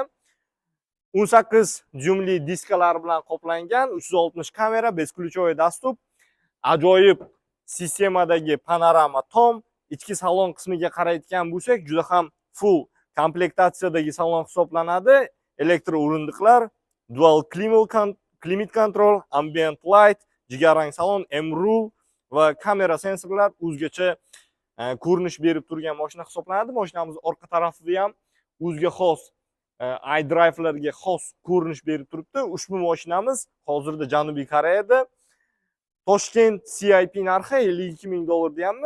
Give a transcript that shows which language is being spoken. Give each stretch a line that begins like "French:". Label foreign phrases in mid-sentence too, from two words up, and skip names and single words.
Uzbek: 18 dyumli diskalar bilan qoplangan, 360 kamera,
Russian: бесключевой доступ,
Uzbek: ajoyib sistemadagi panorama tom, ichki salon qismiga qaraydigan bo'lsak, juda ham full komplektatsiyadagi salon hisoblanadi. Elektr o'rindiqlar,
English: dual climate control, ambient light,
Uzbek: jigarrang salon, M-rule va kamera sensorlar o'zgacha ko'rinish berib turgan mashina hisoblanadi. Mashinamiz orqa tarafida ham o'ziga xos iDrive'larga xos ko'rinish berib turibdi. Ushbu mashinamiz hozirda Janubiy Koreyada Toshkent CIP narxi $52 000 deyapmiz.